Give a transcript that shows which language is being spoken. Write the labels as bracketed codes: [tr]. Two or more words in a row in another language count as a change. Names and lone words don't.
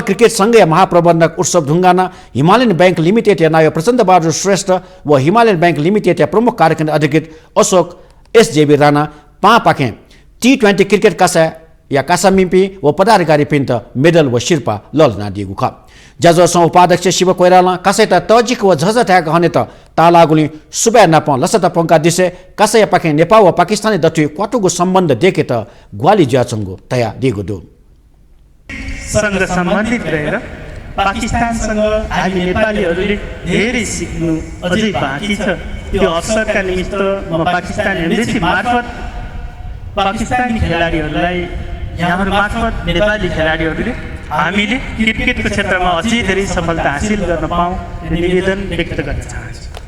[new] क्रिकेट संघीय महाप्रबन्धक उत्सव ढुङ्गाना हिमालयन बैंक लिमिटेड या नायो प्रचण्ड बहादुर श्रेष्ठ व हिमालयन बैंक लिमिटेड या प्रमुख कार्यक्रम अधिकृत अशोक SJB राणा पा पाखे T20 क्रिकेट कासा या कासामिपी व पदाधिकारी पिन्त मेडल व शिर्पा ललना दिगु ख जजोसँग उपाध्यक्ष शिव कोइराला कासैता तजिक व झझट्याक हने त तालागुली सुबे नप लसत पंका दिसे कासै पाखे नेपाल व पाकिस्तानी दथु क्वाटुगु सम्बन्ध देखे त ग्वाली ज्याचंगु तया दिगु दु [ne] सँग सम्बन्धित रहेर पाकिस्तानसँग हामी नेपालीहरूले धेरै सिक्नु अझै बाँकी छ। त्यो अवसरका निमित्त म पाकिस्तान एम्बेसी मार्फत पाकिस्तानी खेलाडीहरूलाई यहाँहरू मार्फत नेपाली खेलाडीहरूले हामीले क्रिकेटको क्षेत्रमा अझै धेरै सफलता हासिल गर्न पाऊँ निवेदन व्यक्त गर्न चाहन्छु।